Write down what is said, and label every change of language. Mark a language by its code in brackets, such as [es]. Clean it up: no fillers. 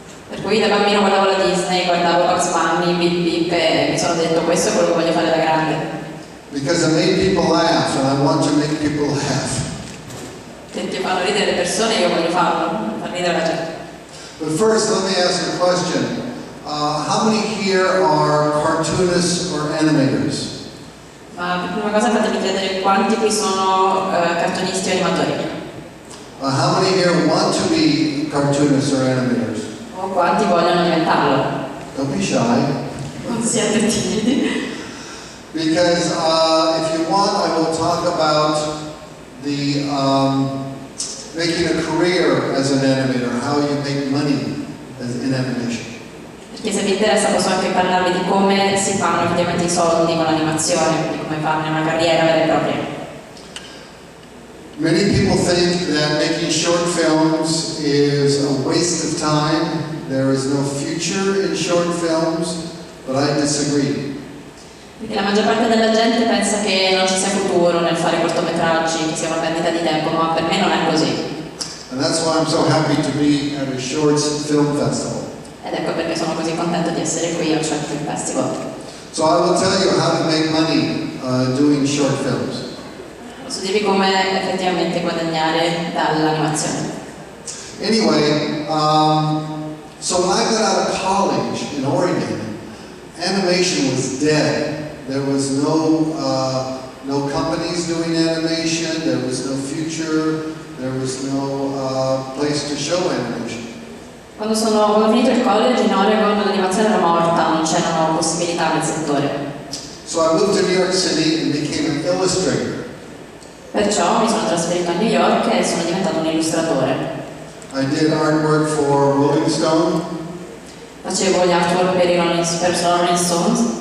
[it] Per cui da bambino guardavo la Disney, guardavo Bugs Bunny, Bip Bip e mi sono detto questo è quello che voglio fare da grande. [en] Because it made people laugh, and I want to make people laugh. [it] Perché fanno ridere le persone, io voglio farlo, far ridere la gente. [en] But first, let me ask a question. How many here are cartoonists or animators? [it] Ma per prima cosa fatemi chiedere quanti qui sono cartonisti o animatori. [en] How many here want to be cartoonists or animators? [it] O quanti vogliono diventarlo. [en] Don't be shy. [it] Non siate timidi. [en] Because if you want, I will talk about the making a career as an animator, how you make money in animation. [it] Perché se vi interessa posso anche parlarvi di come si fanno effettivamente i soldi con l'animazione, quindi come farne una carriera vera e propria. [en] Many people think that making short films is a waste of time. There is no future in short films, but I disagree. [it] Perché la maggior parte della gente pensa che non ci sia futuro nel fare cortometraggi, che sia una perdita di tempo, ma per me non è così. [en] And that's why I'm so happy to be at a shorts film festival. [it] Ed ecco perché sono così contento di essere qui al Short Film Festival. [en] So I will tell you how to make money doing short films. [it] Posso dirvi come effettivamente guadagnare dall'animazione. [en] Anyway, so when I got out of college in Oregon, animation was dead. There was no companies doing animation. There was no future. There was no place to show animation. [it] Quando ho finito il college in Oregon l'animazione era morta, non c'erano possibilità nel settore. [en] So I moved to New York City and became an illustrator. [it] Perciò mi sono trasferito a New York e sono diventato un illustratore. [en] I did artwork for Rolling Stone, [it] Facevo gli artwork per i Rolling Stones.